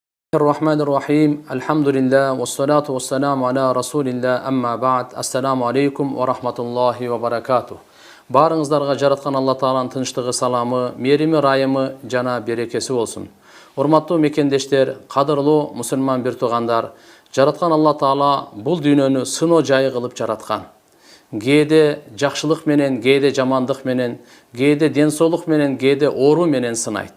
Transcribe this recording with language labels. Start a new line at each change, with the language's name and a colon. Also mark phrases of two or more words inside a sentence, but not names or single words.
Arabic: Bismillahirrahmanirrahim. الحمد لله والصلاة والسلام على رسول الله. أما بعد. السلام عليكم ورحمة الله وبركاته.
Kyrgyz: Barыңыздарга жараткан Алла Тааланын тынчтыгы, саламы, мерими, райымы жана берекеси болсун. Урматтуу мекендештер, кадырлуу мусулман бир туугандар, жараткан Алла Таала бул дүйнөнү сыноо жайы кылып жараткан. Кээде жакшылык менен, кээде жамандык менен, кээде ден соолук менен, кээде оору менен сынайт.